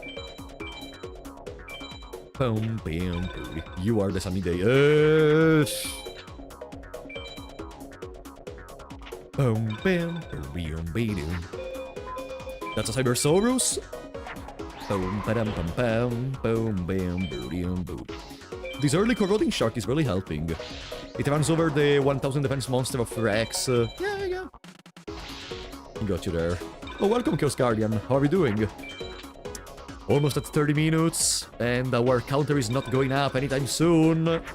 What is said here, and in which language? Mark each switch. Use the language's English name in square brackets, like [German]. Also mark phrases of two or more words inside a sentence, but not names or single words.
[English] Boom, bam, boom. You are the sunny day. Boom, bam, boom, boom. That's a Cybersaurus. Boom, ba-dum, bum, bam, boom, bam, boom, boom. This early corroding shark is really helping. It runs over the 1000 defense monster of Rex. Yeah. Got you there. Oh, welcome, Chaos Guardian. How are you doing? Almost at 30 minutes, and our counter is not going up anytime soon.